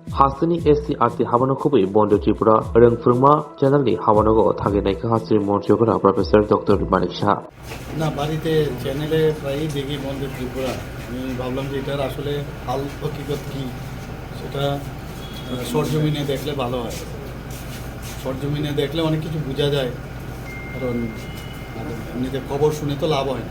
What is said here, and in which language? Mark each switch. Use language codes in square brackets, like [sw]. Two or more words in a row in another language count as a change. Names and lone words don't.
[trp] Hasini SCRT Habano Kubi Bondo Tripura Reng Furma Generally Habanogo Tagineka Hasri Montreal Professor Dr. Manik Shah. [bn] না বাড়িতে চ্যানেলে প্রায়ই দেখি বন্ধু ত্রিপুরা। আমি ভাবলাম যে এটার আসলে হাল হকিকত কী সেটা সরজমিনে দেখলে ভালো হয়। সরজমিনে দেখলে অনেক কিছু বোঝা যায়, কারণ এমনিতে খবর শুনে তো লাভ হয় না।